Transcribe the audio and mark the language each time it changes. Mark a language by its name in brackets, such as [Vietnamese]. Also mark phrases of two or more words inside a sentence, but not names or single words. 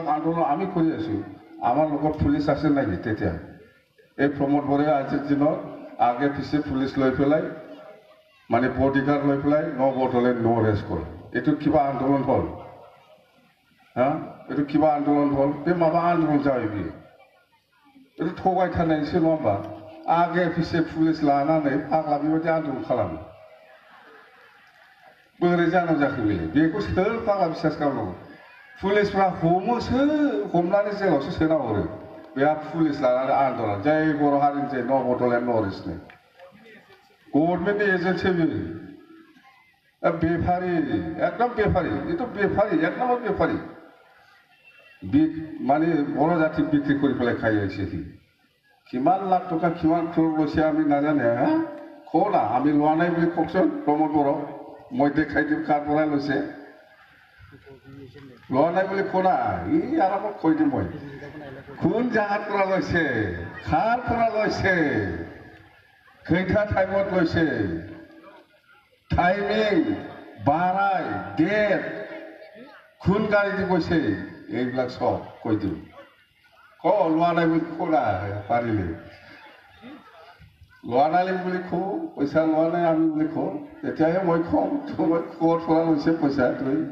[Assamese] আন্দোলন আমি কৰি আছোঁ আমাৰ লগত পুলিচ আছে নেকি তেতিয়া এই প্ৰমোদ বড়োৱে আজিৰ দিনত আগে পিছে পুলিচ লৈ পেলাই মানে বডিগাৰ্ড লৈ পেলাই ন বড়োলেণ্ড ন ৰেষ্ট কৰে এইটো কিবা আন্দোলন হ'ল হা এইটো কিবা আন্দোলন হ'ল [Bodo] बे माबा आन्दोलन जाहैबाय [Assamese] এইটো [Bodo] थगाय थानायसो नङा होमबा आगे पिछे पुलिस लानानै फाग्ला बेबायदि आन्दोलन खालामो बोरै जानो जाखो बेखौ सोर फाग्ला बिसास खालामनांगौ पुलिसफ्रा हमोसो हमनानै जेलावसो सोना हरो बेहा पुलिस लानानै आन्दोलन जय बर' हारिनि जय न बड'लेण्ड नर्थ इस्टनि गभर्नमेन्टनि एजेन्टसो बेयो बेफारी एकदम बेफारी এইটো बेफारी [Assamese] এক নম্বৰ [Bodo] बेफारी [Assamese] মানে বড়ো জাতি বিক্ৰী কৰি পেলাই খাই আহিছে সি কিমান লাখ টকা কিমান ক্ৰ'ৰ লৈছে আমি নাজানে হা কওঁ না আমি লোৱা নাই বুলি কওকচোন প্ৰমোদ বড়ো মই দেখাই দিম কাৰ পৰা লৈছে লোৱা নাই বুলি কওঁ না ই আৰামত কৈ দিম মই কোন জাগাৰ পৰা লৈছে কাৰ পৰা লৈছে खैथा टाइमत লৈছে टाइमिं बाराय डेट কোন গাড়ী দি গৈছে এইবিলাক সব কৈ দিম লোৱা নাই বুলি ক'লা পাৰিলে লোৱা নাই বুলি কওঁ পইচা লোৱা নাই আমি বুলি কওঁ তেতিয়াহে মই কওঁ মই ক'ত পৰা লৈছে পইচা তুই